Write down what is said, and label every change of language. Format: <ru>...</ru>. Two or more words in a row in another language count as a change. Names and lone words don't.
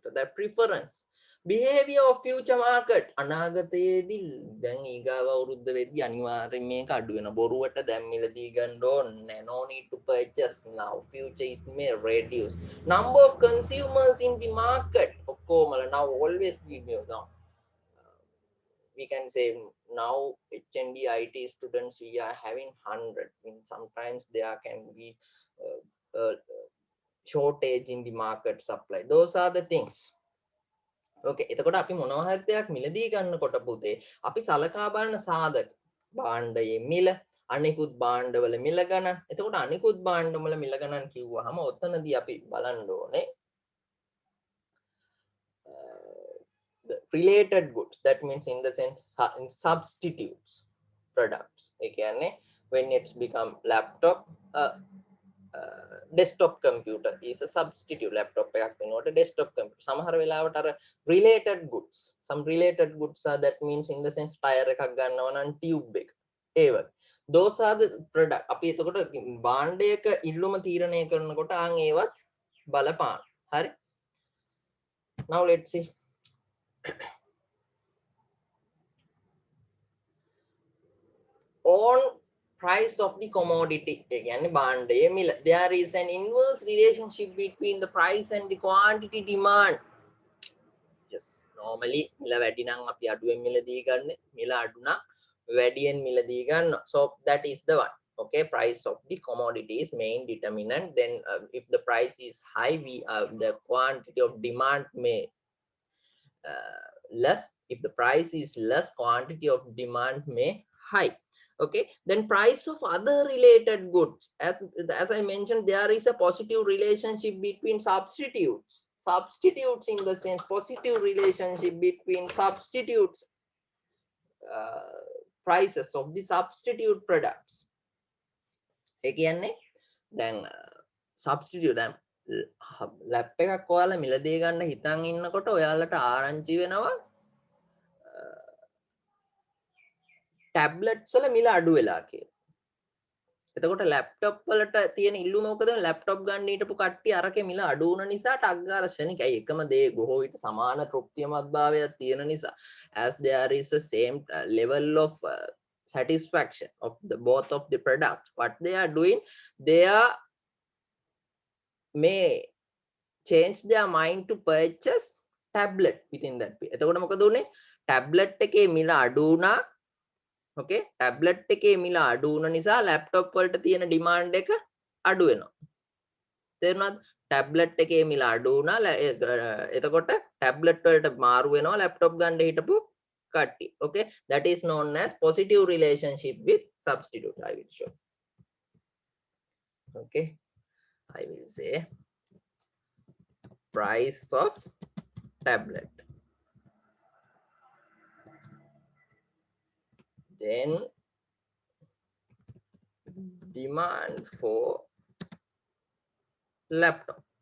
<en>That preference, behavior of future market.</en> <si>අනාගතයේදී දැන් ඊගාව අවුරුද්ද වෙද්දී අනිවාර්යයෙන් මේක අඩු වෙනවා. බොරුවට දැන් මිලදී ගන්න ඕනේ.</si> <en>No need to purchase now. Future it may reduce. Number of consumers in the market. ඔක්කොමල now always be down. We can say now HND IT students we are having 100. I mean, sometimes there can be shortage in the market supply. Those are the things.</en> <si>Okay, එතකොට අපි මොනවා හරි දෙයක් මිලදී ගන්නකොට පුතේ අපි සලකා බලන සාධක භාණ්ඩයේ මිල, අනිකුත් භාණ්ඩවල මිල ගණන්. එතකොට අනිකුත් භාණ්ඩවල මිල ගණන් කිව්වහම ඔතනදී අපි බලන්න ඕනේ</si> <en>the related goods. That means in the sense substitutes products.</en> <si>ඒ කියන්නේ</si> <en>when it's become laptop, desktop computer is a substitute. Laptop</en> <si>එකක් වෙනකොට</si> <en>desktop computer.</en> <si>සමහර වෙලාවට අර</si> <en>related goods, some related goods are, that means in the sense tire</en> <si>එකක් ගන්නවා නම්</si> <en>tube</en> <si>එක. ඒ වගේ.</si> <en>Those are the product.</en> <si>අපි එතකොට භාණ්ඩයක ඉල්ලුම තීරණය කරනකොට ඒවත් බලපාන. හරි?</si> <en>Now let's see. On price of the commodity, again</en> <si>භාණ්ඩයේ මිල,</si> <en>there is an inverse relationship between the price and the quantity demand. Just normally</en> <si>මිල වැඩි නම් අපි අඩුවෙන් මිලදී ගන්න, මිල අඩු නම් වැඩියෙන් මිලදී ගන්න.</si> <en>So that is the one. Okay, price of the commodity is main determinant. Then if the price is high, the quantity of demand may less. If the price is less, quantity of demand may high. Okay, then price of other related goods, as I mentioned, there is a positive relationship between substitutes in the sense positive relationship between substitutes prices of the substitute products.</en> <si>ඒ කියන්නේ දැන් substitute දැන් ලැප් එකක් ඔයාලා මිලදී ගන්න හිතන් ඉන්නකොට ඔයාලට ආරංචි වෙනවා tablets වල මිල අඩු වෙලා කියලා. එතකොට ලැප්ටොප් වලට තියෙන ඉල්ලුම මොකද? ලැප්ටොප් ගන්න හිටපු කට්ටිය අරකේ මිල අඩු වුණ නිසා ටක් ගාලා ක්ෂණිකයි එකම දේ බොහෝ විට සමාන තෘප්තිමත්භාවයක් තියෙන නිසා</si> <en>as there is a same level of satisfaction of the both of the products, what they are doing, they are may change their mind to purchase tablet within that period.</en> <si>එතකොට මොකද උනේ? ටැබ්ලට් එකේ මිල අඩු වුණා. okay, ටැබ්ලට් එකේ මිල අඩු වුණ නිසා ලැප්ටොප් වලට තියෙන ඩිමාන්ඩ් එක අඩු වෙනවා. තේරුණාද? ටැබ්ලට් එකේ මිල අඩු වුණා. එතකොට ටැබ්ලට් වලට මාරු වෙනවා ලැප්ටොප් ගන්න හිටපු කට්ටිය.</si> <en>okay, that is known as positive relationship with substitute. I will show. okay, I will say price of tablet, then demand for laptop.</en>